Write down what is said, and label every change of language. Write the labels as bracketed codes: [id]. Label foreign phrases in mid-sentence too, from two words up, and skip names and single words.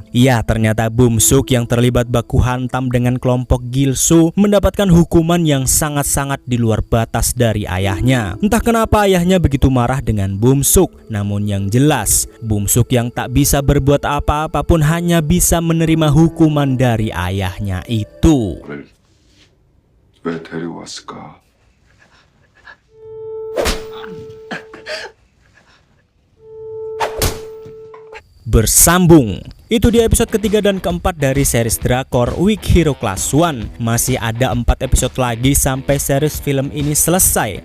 [id] Ya, ternyata Bum-suk yang terlibat baku hantam dengan kelompok Gil-soo mendapatkan hukuman yang sangat-sangat di luar batas dari ayahnya. Entah kenapa ayahnya begitu marah dengan Bum-suk, namun yang jelas, Bum-suk yang tak bisa berbuat apa-apa pun hanya bisa menerima hukuman dari ayahnya itu. [ko] 왜 데리고 왔을까? [id] Bersambung. Itu dia episode ketiga dan keempat dari series drakor Weak Hero Class 1. Masih ada 4 episode lagi sampai series film ini selesai.